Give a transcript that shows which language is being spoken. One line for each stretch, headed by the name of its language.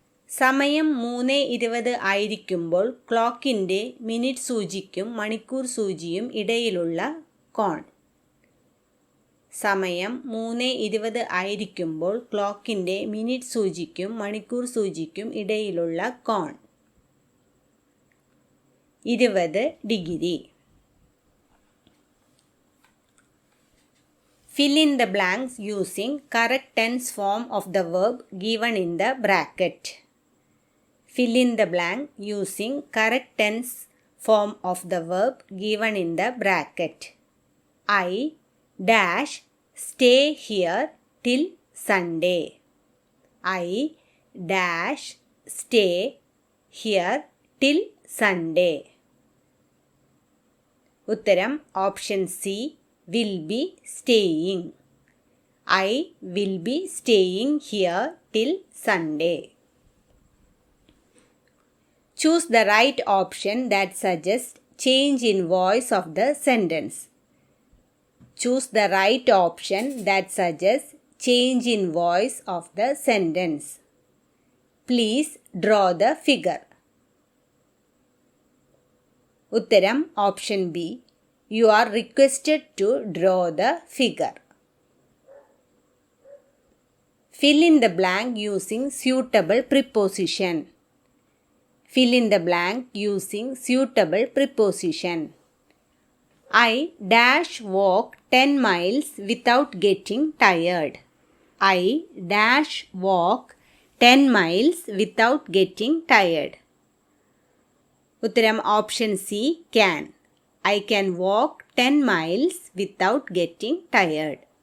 Malayalam: സമയം 3:20 ആയിരിക്കുമ്പോൾ ക്ലോക്കിൻ്റെ മിനിറ്റ് സൂചിക്കും മണിക്കൂർ സൂചിയും ഇടയിലുള്ള കോൺ. സമയം 3:20 ആയിരിക്കുമ്പോൾ ക്ലോക്കിൻ്റെ മിനിറ്റ് സൂചിക്കും മണിക്കൂർ സൂചിക്കും ഇടയിലുള്ള കോൺ 20 degree.
English: Fill in the blanks using correct tense form of the verb given in the bracket. Fill in the blank using correct tense form of the verb given in the bracket. I dash stay here till Sunday. I dash stay here till Sunday.
Malayalam: ഉത്തരം option C,
English: will be staying. I will be staying here till Sunday. Choose the right option that suggests change in voice of the sentence. Choose the right option that suggests change in voice of the sentence. Please draw the figure.
Malayalam: ഉത്തരം option B,
English: you are requested to draw the figure. Fill in the blank using suitable preposition. Fill in the blank using suitable preposition. I dash walk 10 miles without getting tired. I dash walk 10 miles without getting tired.
Malayalam: ഉത്തരം option C, can.
English: I can walk 10 miles without getting tired.